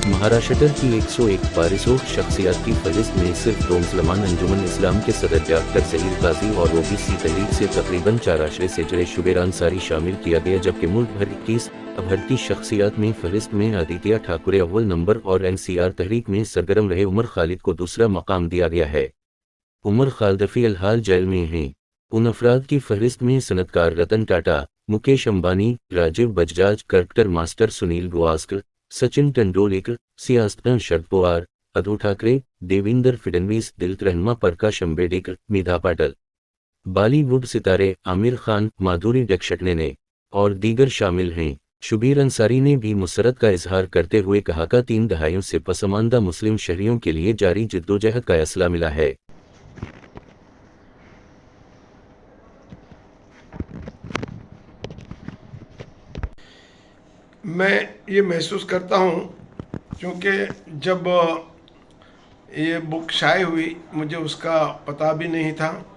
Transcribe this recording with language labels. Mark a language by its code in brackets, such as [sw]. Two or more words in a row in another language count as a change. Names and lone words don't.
[ur] مہاراشٹر کی 101 بارسوں شخصیات کی فہرست میں صرف دو مسلمان انجمن اسلام کے صدر ڈاکٹر ظہیر غازی اور OBC تحریک سے تقریباً 4 عشرے سے جڑے شبیر انصاری شامل کیا گیا، جبکہ ملک بھر 21 ابھرتی شخصیات میں فہرست میں آدتیہ ٹھاکرے اول نمبر اور NCR تحریک میں سرگرم رہے عمر خالد کو دوسرا مقام دیا گیا ہے۔ عمر خالد فی الحال جیل میں ہیں۔ ان افراد کی فہرست میں صنعتکار رتن ٹاٹا، مکیش امبانی، راجیو بجاج، کرکٹر ماسٹر سنیل گواسکر، سچن ٹنڈولکر، سیاستداں شرد پوار، ادھو ٹھاکرے، دیویندر فڈنویس، دلت رہنما پرکاش امبیڈکر، میدھا پاٹل، بالی ووڈ ستارے عامر خان، مادھوری ڈکشٹ نے اور دیگر شامل ہیں۔ شبیر انصاری نے بھی مسرت کا اظہار کرتے ہوئے کہا کہ 3 دہائیوں سے پسماندہ مسلم شہریوں کے لیے جاری جدوجہد کا اصلہ ملا ہے۔ میں یہ محسوس کرتا ہوں کیونکہ جب یہ بک شائع ہوئی مجھے اس کا پتہ بھی نہیں تھا،